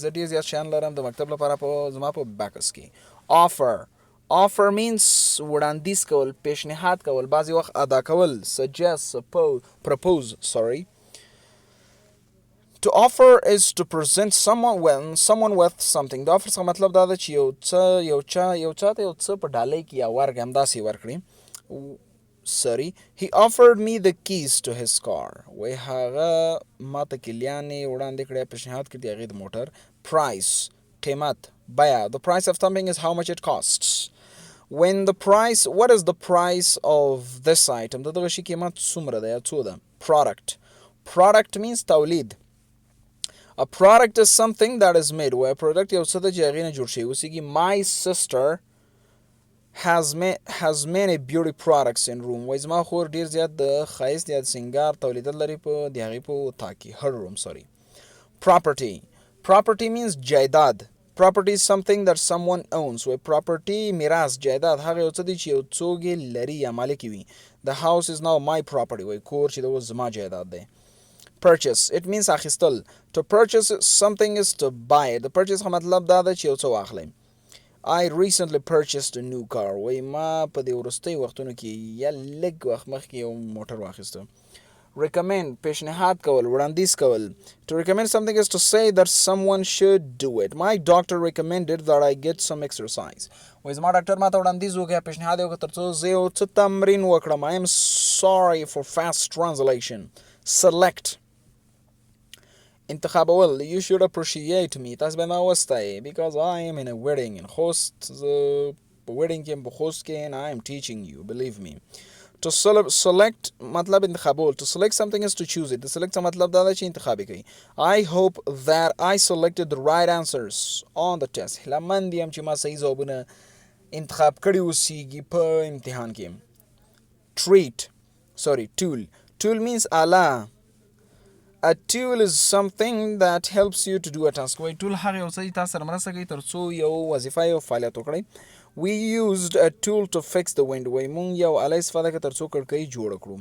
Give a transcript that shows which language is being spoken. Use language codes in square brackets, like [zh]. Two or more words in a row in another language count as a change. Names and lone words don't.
[ps] زه ډېر زیات شیان لرم د مکتب لپاره زما په بکس کې. [en] Offer means [ps] وړاندیز کول، پیشنهاد کول، بعضې وخت ادا کول. [en] Suggest, propose. To offer is to present someone with something. [ps] د offer څخه مطلب دا ده چې یو چا ته یو څه په ډالۍ کې یا ورکړي، همداسې ورکړي. [en] He offered me the keys to his car. [ps] وای هغه ما ته کلیانې وړاندې کړی، پیشنهاد کړي د هغې د موټر. Price, قیمت، بیه. [en] The price of something is how much it costs. What is the price of this item? [ps] د دغه شي قیمت څومره ده یا څو ده. [en] Product means تولید. A product is something that is made. [ps] وای product یو څه ده چې هغې نه جوړ شوی اوسیږي. [en] My sister has many beauty products in room. [ps] وای زما خور ډېر زیات د ښایست یا د سینګار تولیدات لري په د هغې په اتاق کې. [en] Her room. Property means جایداد. Property is something that someone owns. [ps] وای property میراث، جایداد هغه یو څه دی چې یو څوک یې لري یا مالک وي. [en] The house is now my property. [ps] وای کور چې د اوس زما جایداد دی. [en] Purchase, it means اخیستل. To purchase something is to buy it. [ps] د purchase څخه مطلب دا ده چې یو څه واخلئ. [en] I recently purchased a new car. [ps] وای ما په دې وروستۍ وختونو کې یا لږ وخت مخکې یو موټر واخیسته. Recommend, پیشنهاد کول، وړاندیز کول. [en] To recommend something is to say that someone should do it. My doctor recommended that I get some exercise. [ps] وای زما ډاکټر ما ته وړاندیز وکړ، پیشنهاد یې وکړ ترڅو زه یو څه تمرین وکړم. [en] I am sorry for fast translation. Select, انتخابول. You should appreciate me. [ps] تاسو به ما وستایئ [en] because I am in a wedding in خوست. [ps] زه په wedding کې یم، په خوست کې، [en] and I am teaching you, believe me. To select [ps] مطلب انتخابول. [en] To select something is to choose it. The select [ps] څه مطلب دا ده چې انتخاب کوي. [en] I hope that I selected the right answers on the test. [ps] هیله مند یم چې ما صحیح ځوابونه انتخاب کړي اوسیږي په امتحان کې. [en] Tool. Tool means آله. A tool is something that helps you to do a task. [ps] وای tool هغه یو څه چې تاسو سره مرسته کوي ترڅو یو وظیفه یو فعالیت وکړئ. [en] We used a tool to fix the window. [ps] وای مونږ یو آله استفاده کړه ترڅو کړکۍ جوړه کړو.